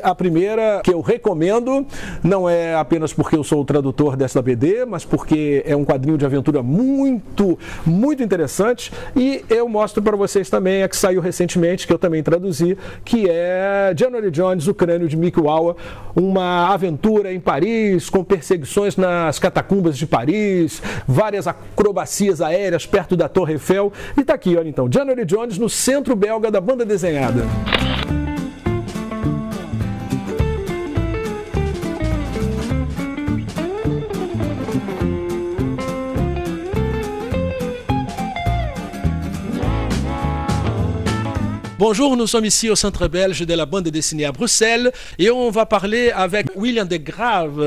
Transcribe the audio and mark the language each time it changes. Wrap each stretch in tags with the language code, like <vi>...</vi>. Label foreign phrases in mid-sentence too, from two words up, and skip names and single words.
<pt>A primeira que eu recomendo, não é apenas porque eu sou o tradutor dessa BD, mas porque é um quadrinho de aventura muito interessante, e eu mostro para vocês também a que saiu recentemente, que eu também traduzi, que é Jenny Jones, o crânio de Mickey Wawa, uma aventura em Paris, com perseguições nas catacumbas de Paris, várias acrobacias aéreas perto da Torre Eiffel, e tá aqui, olha então, Jenny Jones no Centro Belga da Banda Desenhada.</pt> <fr>Bonjour, nous sommes ici au Centre belge de la bande dessinée à Bruxelles et on va parler avec William de Grave.</fr>